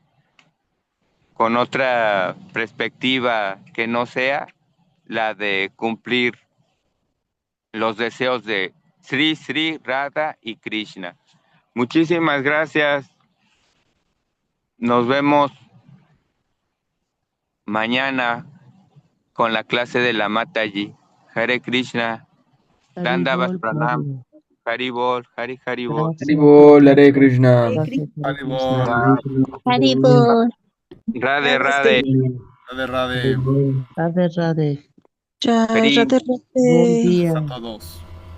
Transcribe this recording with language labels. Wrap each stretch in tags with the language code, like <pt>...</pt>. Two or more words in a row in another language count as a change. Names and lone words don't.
<es>Con otra perspectiva que no sea la de cumplir los deseos de Sri Sri, Radha y Krishna. Muchísimas gracias. Nos vemos mañana con la clase de la Mataji.</es> <sa>हरे कृष्ण। दण्डवत् प्रणाम. हरिबोल, हरि हरिबोल. हरिबोल, हरे कृष्ण. Haribol. Haribol. राधे, राधे. राधे, राधे. राधे राधे. Jai Hari. Radhe</sa> <es>Buen</es> <sa>Radhe.</sa> <es>día. A todos.</es>